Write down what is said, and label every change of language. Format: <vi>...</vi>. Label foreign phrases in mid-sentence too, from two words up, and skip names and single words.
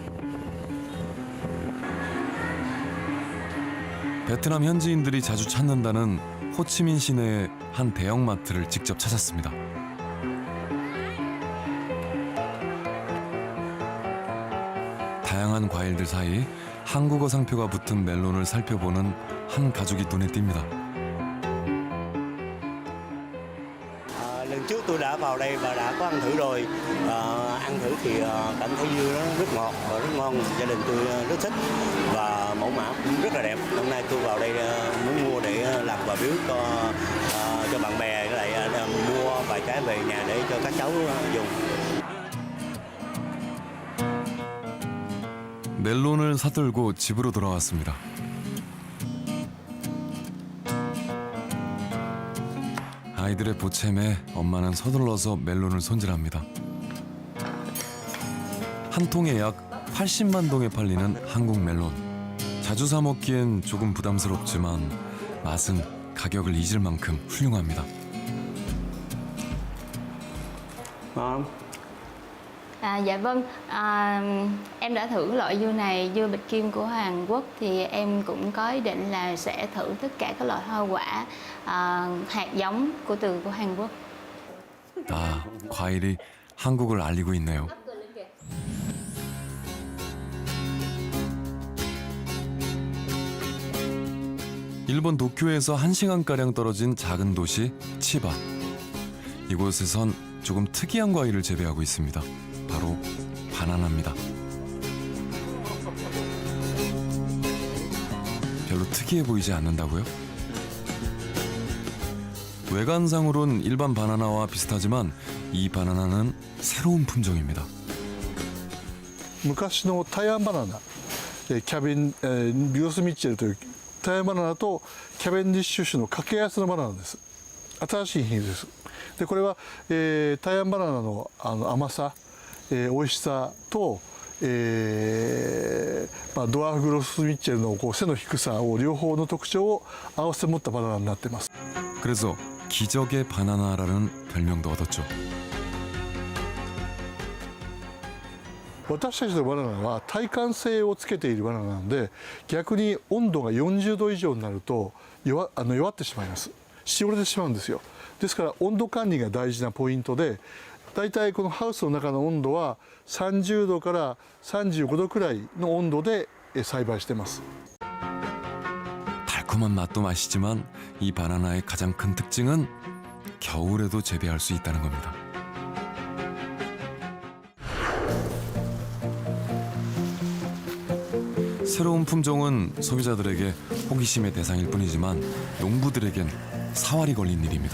<ko>베트남 현지인들이 자주 찾는다는 호치민 시내의 한 대형마트를 직접 찾았습니다. 다양한 과일들 사이 한국어 상표가 붙은 멜론을 살펴보는 한 가족이 눈에 띕니다.</ko> <vi>Lần trước tôi đã vào đây và đã có ăn thử rồi. Ăn thử thì cảm thấy dưa nó rất ngọt và rất ngon. Gia đình tôi rất thích và mẫu mã cũng rất là đẹp. Hôm nay tôi vào đây muốn mua để làm quà biếu cho bạn bè, lại mua vài trái về nhà để cho các cháu dùng.</vi> <ko>멜론을 사들고 집으로 돌아왔습니다. 아이들의 보채매 엄마는 서둘러서 멜론을 손질합니다. 한 통에 약 80만 동에 팔리는 한국 멜론. 자주 사 먹기엔 조금 부담스럽지만 맛은 가격을 잊을 만큼 훌륭합니다.</ko> <vi>Dạ vâng, em đã thử loại dưa này, dưa bịch kim của Hàn Quốc thì em cũng có ý định là sẽ thử tất cả các loại hoa quả hạt giống của Hàn Quốc.</vi> <ko>아, 과일이 한국을 알리고 있네요. 일본 도쿄에서 1시간가량 떨어진 작은 도시 치바. 이곳에선 조금 특이한 과일을 재배하고 있습니다. 바로 바나나입니다. 별로 특이해 보이지 않는다고요? 외관상으론 일반 바나나와 비슷하지만 이 바나나는 새로운 품종입니다.</ko> <ja>昔の台湾バナナ、キャベンビオスミッチェルという台湾バナナとキャベンディッシュ種の掛け合わせのバナナです。新しい品種です。でこれは、台湾バナナの甘さ、美味しさと、ドワーフグロスミッチェルの背の低さを両方の特徴を合わせ持ったバナナになっています。</ja> <ko>그래서 기적의 바나나라는 별명도 얻었죠.</ko> <ja>私たちのバナナは耐寒性をつけているバナナなので、逆に温度が40度以上になると弱ってしまいます。しおれてしまうんですよ。ですから温度管理が大事なポイントで、だいたいこのハウスの中の温度は30度から35度くらいの温度で栽培しています。</ja> <ko>달콤한 맛도 맛이지만 이 바나나의 가장 큰 특징은 겨울에도 재배할 수 있다는 겁니다. 새로운 품종은 소비자들에게 호기심의 대상일 뿐이지만 농부들에겐 사활이 걸린 일입니다.</ko>